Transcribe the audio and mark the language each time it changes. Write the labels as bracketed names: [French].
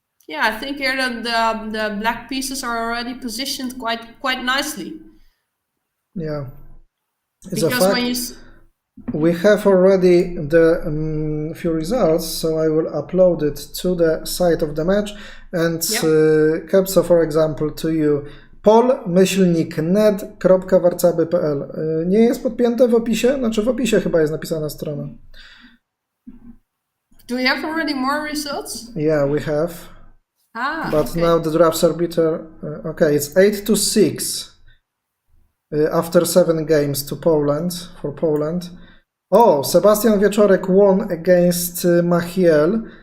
[English] Yeah, I think here the black pieces are already positioned quite nicely. Yeah, it's because a fact. when you we have already the few results, so I will upload it to the site of the match and captcha, for example, to you. pol-ned.warcaby.pl. [Polish] Nie jest podpięte w opisie? Znaczy w opisie chyba jest napisana strona. [English] Do we have already more results? Yeah, we have. But okay. now the drafts are bitter. Okay, it's 8-6 after 7 games to Poland, for Poland. Oh, Sebastian Wieczorek won against Machiel.